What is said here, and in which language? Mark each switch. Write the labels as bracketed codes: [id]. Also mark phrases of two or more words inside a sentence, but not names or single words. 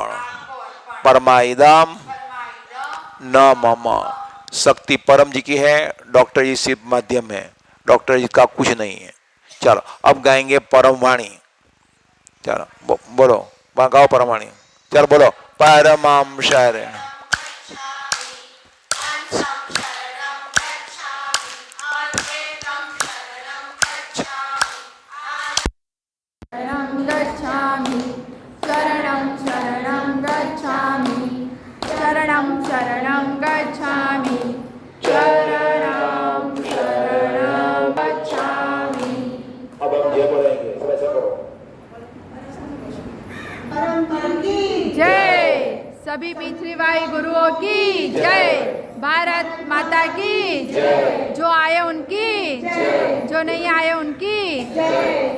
[hi] आपको अर्पण। [sa] परमाइदम परमाइदम न मम। [hi] शक्ति परम जी की है, डॉक्टर जी सिर्फ माध्यम है, डॉक्टर जी का कुछ नहीं है। चलो अब गाएंगे परम वाणी। चलो बोलो, वहाँ गाओ परम वाणी। चलो बोलो, [sa] परमं शरणं शरणं शरणं गच्छामि, शरणं शरणं गच्छामि, शरणं शरणं गच्छामि। [hi] अब हम ये बोलेंगे, सब ऐसे करो। जय सभी पृथ्वीबाई गुरुओं की जय, भारत माता की जय। जो आए उनकी जय, जो नहीं आए उनकी जय,